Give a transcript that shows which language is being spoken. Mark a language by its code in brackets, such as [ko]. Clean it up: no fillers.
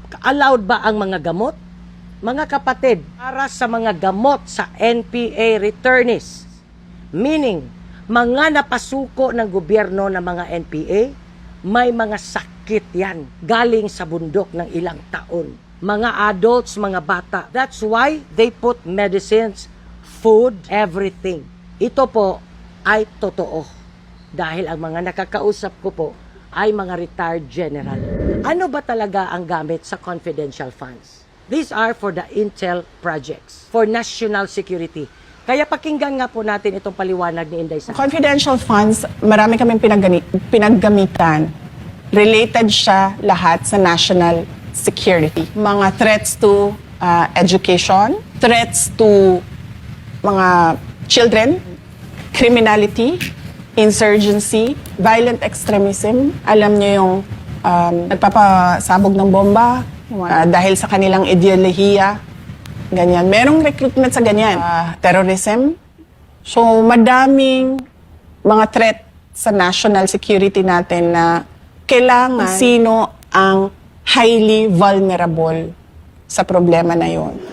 [tl] Allowed ba ang mga gamot? Mga kapatid, para sa mga gamot sa NPA returnees, meaning, mga napasuko ng gobyerno ng mga NPA, may mga sakit yan galing sa bundok ng ilang taon. Mga adults, mga bata. [en] That's why they put medicines, food, everything. [tl] Ito po ay totoo. Dahil ang mga nakakausap ko po ay mga retired general. Ano ba talaga ang gamit sa confidential funds? [en] These are for the intel projects, for national security. [tl] Kaya pakinggan nga po natin itong paliwanag ni Inday Sara. Confidential funds, marami kaming pinaggamitan. Related siya lahat sa national security. [en] Mga threats to education, threats to mga children, criminality, insurgency, violent extremism. [tl] Alam niyo yung nagpapasabog ng bomba dahil sa kanilang ideolohiya. Ganyan. Merong recruitment sa ganyan. Terrorism. So, madaming mga threat sa national security natin na kailangan sino ang highly vulnerable sa problema na yon.